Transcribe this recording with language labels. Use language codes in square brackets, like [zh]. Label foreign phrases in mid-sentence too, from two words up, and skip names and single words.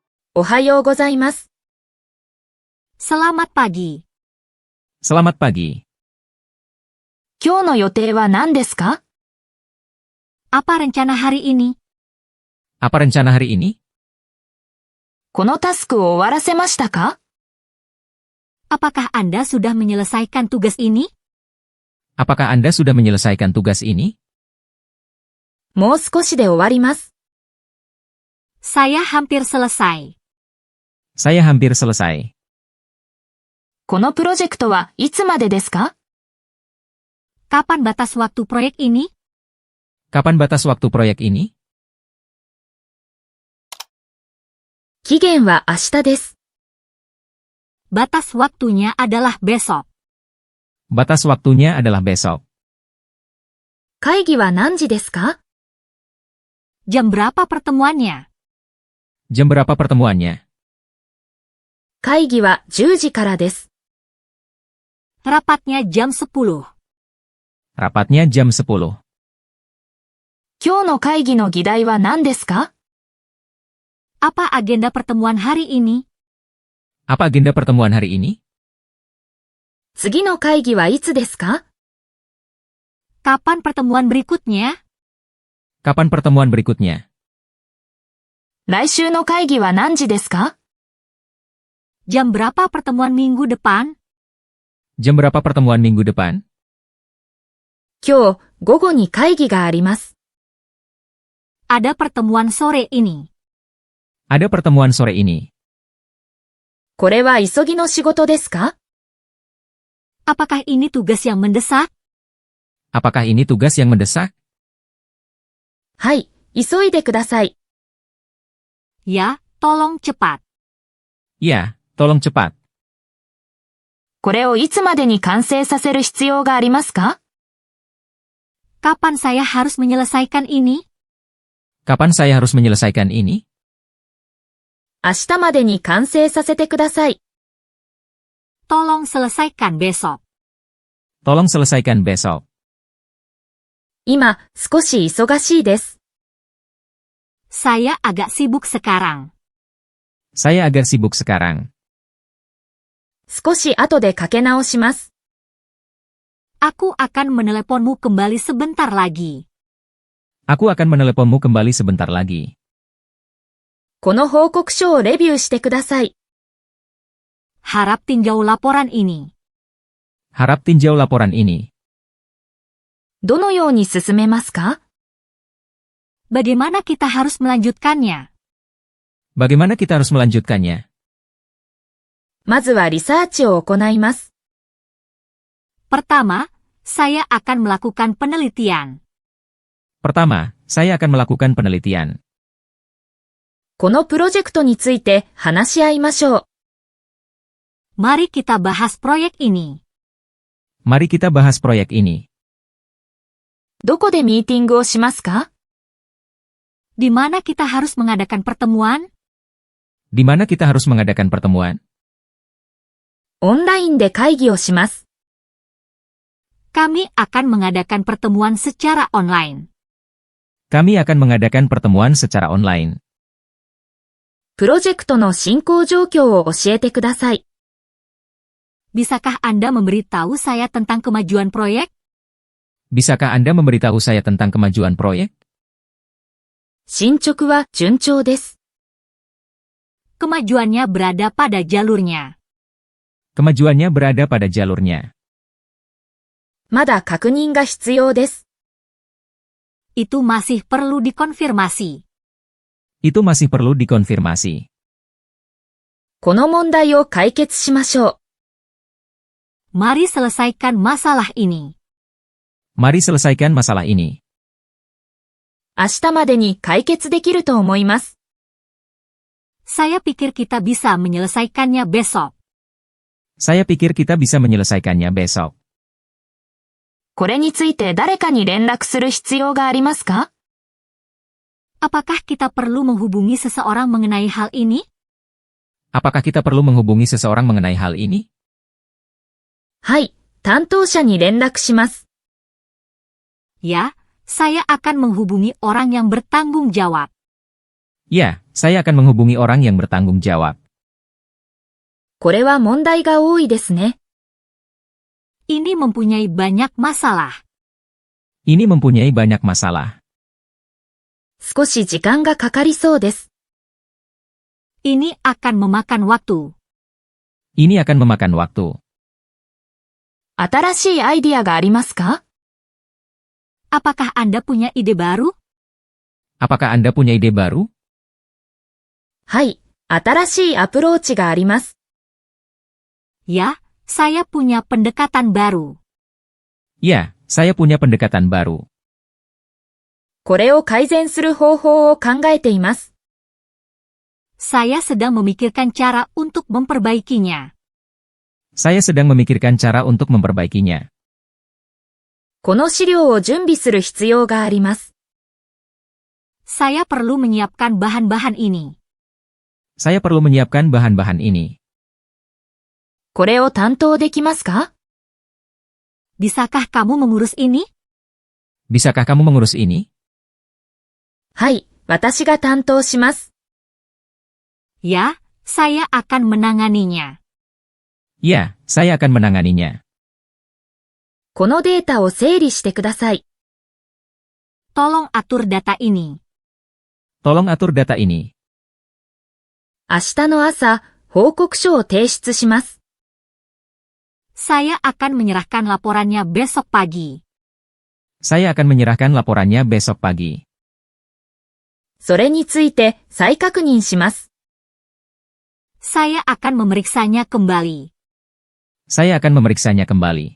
[ja] おはようございます。 [id] Selamat pagi. Selamat pagi. [ja] 今日の予定は何ですか？ [id] Apa rencana hari ini? Apa rencana hari ini? [ja] このタスクを終わらせましたか？ [id] Apakah Anda sudah menyelesaikan tugas ini? Apakah Anda sudah menyelesaikan tugas ini? [ja] もう少しで終わります。 [id] Saya hampir selesai. Saya hampir selesai. [ja] このプロジェクトはいつまでですか？ [id] Kapan batas waktu proyek ini? Kapan batas waktu proyek ini? [ja] 期限は明日です。 [id] Batas waktunya adalah besok. Batas waktunya adalah besok. [ja] 会議は何時ですか？ [id] Jam berapa pertemuannya? Jam berapa pertemuannya? [ja] 会議は10時からです。 [id] Rapatnya jam 10. Rapatnya jam 10. [ja] 今日の会議の議題は何ですか？ [id] Apa agenda pertemuan hari ini? Apa agenda pertemuan hari ini? [ja] 次の会議はいつですか？ [id] Kapan pertemuan berikutnya? Kapan pertemuan berikutnya? [ja] 来週の会議は何時ですか？ [id] Jam berapa pertemuan minggu depan? Jam berapa pertemuan minggu depan? [ja] 今日午後に会議があります。 [id] Ada pertemuan sore ini. Ada pertemuan sore ini. [ja] これは急ぎの仕事ですか？ [id] Apakah ini tugas yang mendesak? Apakah ini tugas yang mendesak? [ja] はい、急いでください。 [id] Ya, tolong cepat. Ya, tolong cepat. [ja] これをいつまでに完成させる必要がありますか？ [id] Kapan saya harus menyelesaikan ini? Kapan saya harus menyelesaikan ini? [ja] 明日までに完成させてください。 [id] Tolong selesaikan besok. Tolong selesaikan besok. [ja] 今、少し忙しいです。 [id] Saya agak sibuk sekarang. Saya agak sibuk sekarang. [ja] 少し後でかけ直します。 [id] Aku akan meneleponmu kembali sebentar lagi. Aku akan meneleponmu kembali sebentar lagi. [ja] この報告書をレビューしてください。 [id] Harap tinjau laporan ini. Harap tinjau laporan ini. [ja] どのように進めますか？ [id] Bagaimana kita harus melanjutkannya? Bagaimana kita harus melanjutkannya? [ja] まずはリサーチを行います。 [id] Pertama, saya akan melakukan penelitian. Pertama, saya akan melakukan penelitian. [ja] このプロジェクトについて話し合いましょう。 [id] Mari kita bahas proyek ini. Mari kita bahas proyek ini. [ja] どこでミーティングをしますか？ [id] Di mana kita harus mengadakan pertemuan? Di mana kita harus mengadakan pertemuan? [ja] オンラインで会議をします。 [id] Kami akan mengadakan pertemuan secara online. Kami akan mengadakan pertemuan secara online. [ja] プロジェクトの進行状況を教えてください。 [id] Bisakah Anda memberitahu saya tentang kemajuan proyek? Bisakah Anda memberitahu saya tentang kemajuan proyek? [ja] 進捗は順調です。 [id] Kemajuannya berada pada jalurnya. Kemajuannya berada pada jalurnya. [ja] まだ確認が必要です。 [id] Itu masih perlu dikonfirmasi. Itu masih perlu dikonfirmasi. [ja] この問題を解決しましょう。 [id] Mari selesaikan masalah ini. Mari selesaikan masalah ini. [ja] 明日までに解決できると思います。 [id] Saya pikir kita bisa menyelesaikannya besok. Saya pikir kita bisa menyelesaikannya besok. [ja] これについて誰かに連絡する必要がありますか？ [id] Apakah kita perlu menghubungi seseorang mengenai hal ini? Apakah kita perlu menghubungi seseorang mengenai hal ini? [ja] はい、担当者に連絡します。 [id] Ya, saya akan menghubungi orang yang bertanggung jawab. Ya, saya akan menghubungi orang yang bertanggung jawab. [ja] これは問題が多いですね。 [id] Ini mempunyai banyak masalah. Ini mempunyai banyak masalah. [ja] 少し時間がかかりそうです。 [id] Ini akan memakan waktu. Ini akan memakan waktu. [ja] 新しいアイディアがありますか？ [id] Apakah Anda punya ide baru? Apakah Anda punya ide baru? [ja] はい、新しいアプローチがあります。 [id] Ya, saya punya pendekatan baru. Ya, saya punya pendekatan baru. [ja] これを改善する方法を考えています。 [id] Saya sedang memikirkan cara untuk memperbaikinya. Saya sedang memikirkan cara untuk memperbaikinya. [ja] この資料を準備する必要があります。 [id] Saya perlu menyiapkan bahan-bahan ini. Saya perlu menyiapkan bahan-bahan ini. [ja] これを担当できますか？ [id] Bisakah kamu mengurus ini? Bisakah kamu mengurus ini? [ja] はい、私が担当します。 [id] Ya, saya akan menanganinya. Ya, saya akan menanganinya. [ja] このデータを整理してください。 [id] Tolong atur data ini. Tolong atur data ini. [ja] 明日の朝、報告書を提出します。 [id] Saya akan menyerahkan laporannya besok pagi. Saya akan menyerahkan laporannya besok pagi. [ja] それについて再確認します。 [id] Saya akan memeriksanya kembali. Saya akan memeriksanya kembali.